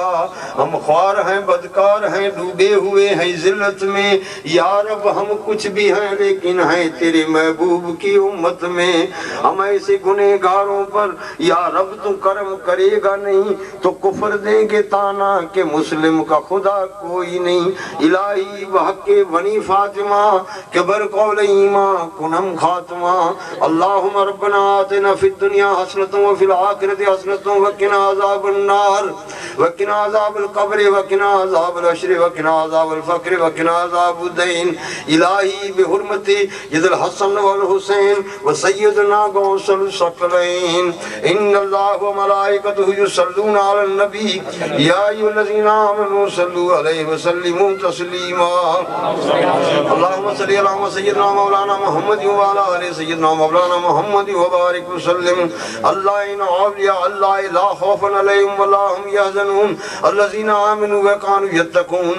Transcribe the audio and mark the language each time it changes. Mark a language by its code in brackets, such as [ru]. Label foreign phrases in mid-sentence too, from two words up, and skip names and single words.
[ur] ہم خوار ہیں بدکار ہیں ڈوبے ہوئے ہیں ذلت میں، یار اب ہم کچھ بھی ہیں لیکن ہیں تیرے محبوب کی امت میں. ہم ایسے گنہگاروں پر یا رب تو کرم کرے گا نہیں تو کفر دیں گے طعنہ کہ مسلم کا خدا کوئی نہیں. [fa] الهی بحق بنی فاطمه که بر قول ایمان کنم خاتمه. [ar] اللهم ربنا آتنا في الدنيا حسنة وفي الآخرة حسنة وقنا عذاب النار وقنا عذاب القبر وقنا عذاب الحشر وقنا عذاب الفقر وقنا عذاب الدين. إلهي بحرمة يد الحسن والحسين وسيدنا غوث الثقلين. إن الله وملائكته يصلون على النبي يا أيها الذين آمنوا صلوا عليه وسلموا تسليما. اللهم صل على سيدنا مولانا محمد وعلى آل سيدنا مولانا محمد وبارك وسلم. ألا إن أولياء الله لا خوف عليهم ولا هم يحزنون الذين آمنوا وكانوا يتقون.